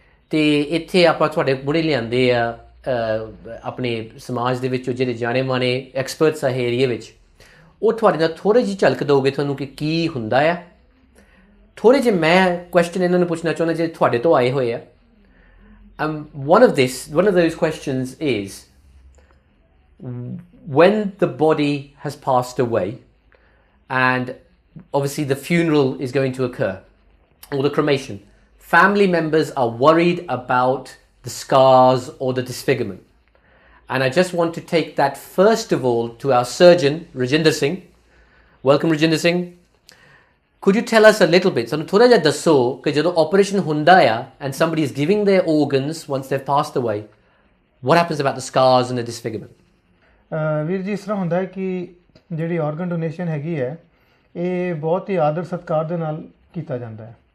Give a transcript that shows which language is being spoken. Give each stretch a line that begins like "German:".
Punjabi: ਅਤੇ ਇੱਥੇ ਆਪਾਂ ਤੁਹਾਡੇ ਮੂਹਰੇ ਲਿਆਂਦੇ ਆ ਆਪਣੇ ਸਮਾਜ ਦੇ ਵਿੱਚੋਂ ਜਿਹੜੇ ਜਾਣੇ ਮਾਣੇ ਐਕਸਪਰਟਸ ਆ ਏਰੀਏ ਵਿੱਚ, ਉਹ ਤੁਹਾਡੇ ਨਾਲ ਥੋੜ੍ਹੀ ਜਿਹੀ ਝਲਕ ਦਿਓਗੇ ਤੁਹਾਨੂੰ ਕਿ ਕੀ ਹੁੰਦਾ ਆ। ਥੋੜ੍ਹੇ ਜਿਹੇ ਮੈਂ ਕੁਐਸਚਨ ਇਹਨਾਂ ਨੂੰ ਪੁੱਛਣਾ ਚਾਹੁੰਦਾ ਜਿਹੜੇ ਤੁਹਾਡੇ ਤੋਂ ਆਏ ਹੋਏ ਆ।
English: One of those questions is, when the body has passed away and obviously the funeral is going to occur, or the cremation, family members are worried about the scars or the disfigurement. And I just want to take that first of all to our surgeon, Rajinder Singh. Welcome, Rajinder Singh. Could you tell us a little bit,
Punjabi: ਸਾਨੂੰ ਥੋੜ੍ਹਾ ਜਿਹਾ ਦੱਸੋ ਕਿ ਜਦੋਂ operation ਹੁੰਦਾ ਆ
English: and somebody is giving their organs once they've passed away, what happens about the scars and the disfigurement?
Punjabi: ਵੀਰ ਜੀ, ਇਸ ਤਰ੍ਹਾਂ ਹੁੰਦਾ ਹੈ ਕਿ ਜਿਹੜੀ ਆਰਗਨ ਡੋਨੇਸ਼ਨ ਹੈਗੀ ਹੈ ਇਹ ਬਹੁਤ ਹੀ ਆਦਰ ਸਤਿਕਾਰ ਦੇ ਨਾਲ ਕੀਤਾ ਜਾਂਦਾ ਹੈ।